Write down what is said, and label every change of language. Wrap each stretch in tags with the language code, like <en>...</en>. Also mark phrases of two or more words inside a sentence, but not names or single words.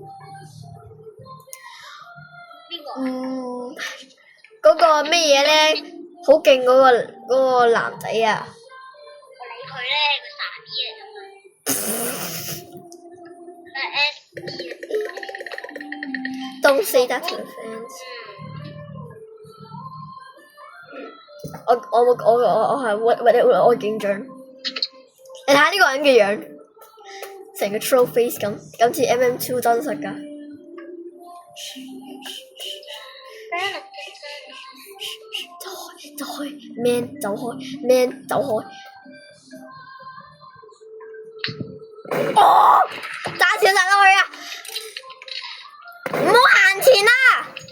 <yue>邊個？嗰個咩嘢咧？好勁嗰個男仔啊！我理佢咧，佢傻 B 嚟㗎嘛。佢 S B。</yue> <en>Don't say that to your friends。</en> <yue>我係我勁準。你睇下呢個人嘅樣，成個</yue> <en>troll face</en> <yue>咁似 MM2 真實㗎。走開 ，man 走開 ，man 走開。哦！揸錢殺落去啊！唔好行前啊！</yue>